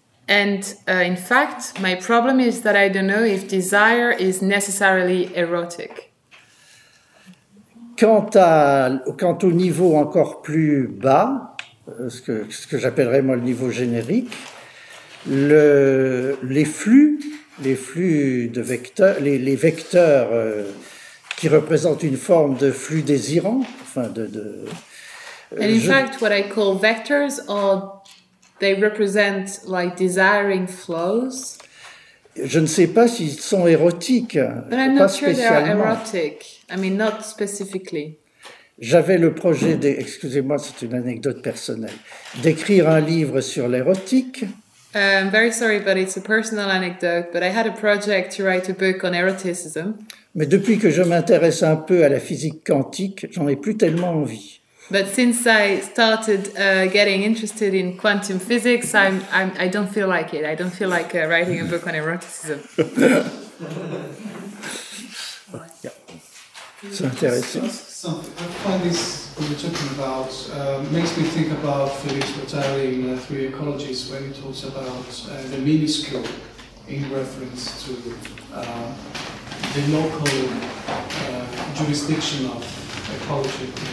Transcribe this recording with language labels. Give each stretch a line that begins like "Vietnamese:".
English: And in fact, my problem is that I don't know if desire is necessarily erotic.
French: Quant au niveau encore plus bas, ce que j'appellerais moi le niveau générique, les vecteurs qui représentent une forme de flux désirant,
English: fact, what I call vectors are they represent like desiring flows.
French: Je ne sais pas s'ils sont érotiques,
English: but I'm
French: pas
English: not sure
French: spécialement.
English: They are erotic. I mean, not specifically.
French: J'avais le projet, excusez-moi, c'est une anecdote personnelle, d'écrire un livre sur l'érotique.
English: I'm very sorry, but it's a personal anecdote, but I had a project to write a book on eroticism.
French: Mais depuis que je m'intéresse un peu à la physique quantique, j'en ai plus tellement envie.
English: But since I started getting interested in quantum physics, I don't feel like it. I don't feel like writing a book on eroticism. It's interesting. Something I find this what you're talking about makes me think about Felix Rotelli in Three Ecologies when he talks about the minuscule in reference to the local jurisdiction of ecology.